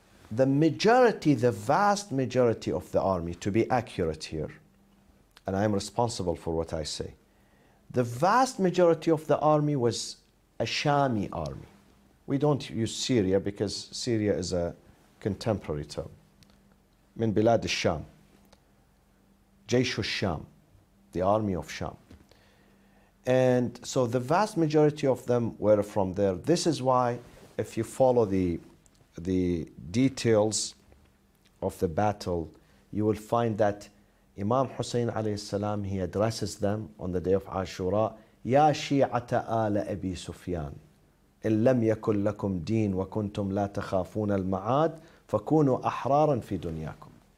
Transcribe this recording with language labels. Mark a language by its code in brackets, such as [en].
[en] The majority, the vast majority of the army, to be accurate here, and I am responsible for what I say, the vast majority of the army was a Shami army. We don't use Syria because Syria is a contemporary term. [ar] من بلاد الشام, جيش الشام, [en] the army of Sham. And so the vast majority of them were from there. This is why, if you follow the details of the battle, you will find that Imam Hussain alayhi salam, he addresses them on the day of Ashura, [ar] يا شيعة آل أبي سفيان إن لم يكن لكم دين وكنتم لا تخافون المعاد فكونوا أحرارا في دنياكم.